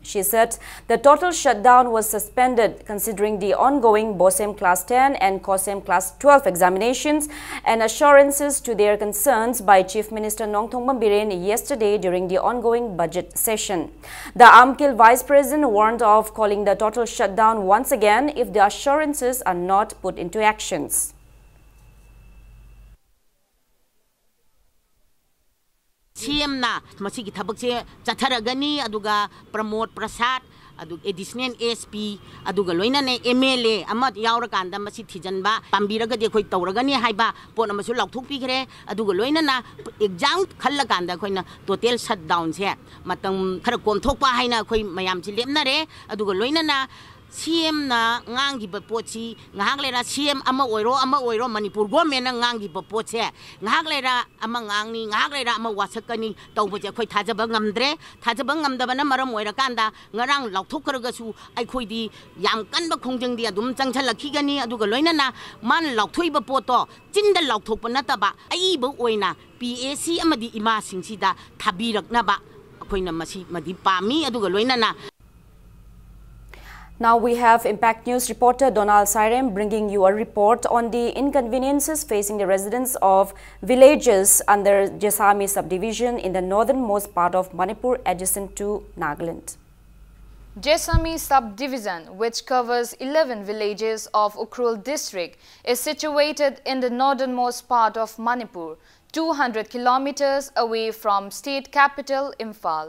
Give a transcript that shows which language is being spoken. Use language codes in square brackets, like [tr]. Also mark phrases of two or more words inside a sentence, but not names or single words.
[en] She said the total shutdown was suspended considering the ongoing BOSEM Class 10 and COSEM Class 12 examinations and assurances to their concerns by Chief Minister Nongthong Bambiren yesterday during the ongoing budget session. The AMKIL Vice President warned of calling the total shutdown once again if the assurances are not put into actions. [mni] CM na masigi thabak se chatharagani aduga promote prasad adug [en] additional SP [mni] aduga loina ne MLA amat yaura kanda masi thijanba pambiraga de khoi tawragani haiba pon amasu lauthuk pikre aduga loina na exam khalla kanda khoina [en] total shutdown [mni] se matam khara komthokpa haina khoi mayam chi lemna re aduga loina na CM na ngangi bapotsi ngahak lera CM ama oiro Manipur government na ngangi bapotse ngahak lera ama ngangni ngahak lera ama wasakani tawbaje khoi thajaba ngamdre thajaba ngamdabana maram oira kanda ngarang lauthokragasu ai khoi di yam kanba khongjang di adum changchalakigani aduga loina na man lauthoiba poto chinda lauthokpa nataba ai ba oina PAC amadi ima singsida thabiraknaba khoina masi madi pami aduga loina na. [en] Now we have Impact News reporter Donald Sairem bringing you a report on the inconveniences facing the residents of villages under Jesami subdivision in the northernmost part of Manipur adjacent to Nagaland. Jesami subdivision, which covers 11 villages of Ukhrul district, is situated in the northernmost part of Manipur, 200 kilometers away from state capital Imphal.